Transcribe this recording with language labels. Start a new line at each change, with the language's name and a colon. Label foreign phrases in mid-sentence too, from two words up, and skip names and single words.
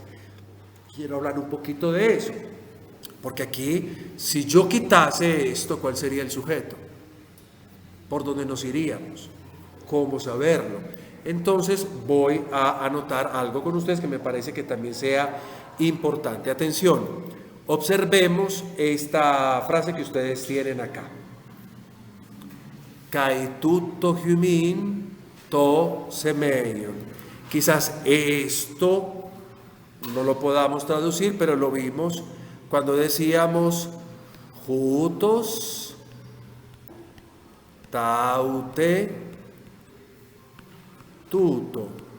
Spanish: Quiero hablar un poquito de eso, porque aquí, si yo quitase esto, ¿cuál sería el sujeto? ¿Por dónde nos iríamos? ¿Cómo saberlo? Entonces voy a anotar algo con ustedes que me parece que también sea importante. Atención, observemos esta frase que ustedes tienen acá.
Greek: καὶ τοῦτο ὑμῖν τὸ σημεῖον.
Spanish: Quizás esto no lo podamos traducir, pero lo vimos cuando decíamos
Greek: οὗτος αὕτη τοῦτο.